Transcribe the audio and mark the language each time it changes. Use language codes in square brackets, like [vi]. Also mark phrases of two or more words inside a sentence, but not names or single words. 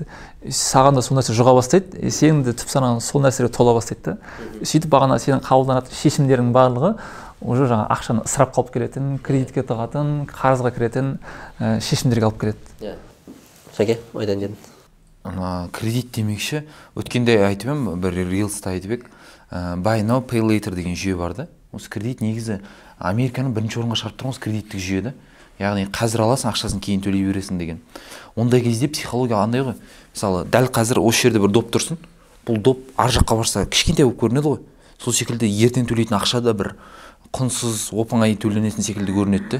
[kk] Саған да сол нәрсе жұға бастайды, сенің де түп санаң сол нәрсеге тола бастайды да. Сөйтіп бағана сенің қабылданатын шешімдердің барлығы уже жаңа ақшаны ысырап қалып келетін, кредитке тығатын, қарызға кіретін шешімдерге алып келеді. Шәке, ойдан дедің. Кредит демекші, өткенде айтып ем, бір рилста айтып ек, [en] buy now pay later [kk] деген жүйе бар да. Осы кредит негізі Американың бірінші орынға шығарып тұрған осы кредиттік жүйе да. Яғни қазір аласың, ақшасын кейін төлей бересің деген. Ондай кезде психология андай ғой. Мысалы, дәл қазір осы жерде бір доп тұрсын. Бұл доп ар жаққа барса кішкентай болып көрінеді ғой. Сол секілді ертең төлейтін ақша да бір құнсыз, оп-оңай төленетін секілді көрінеді.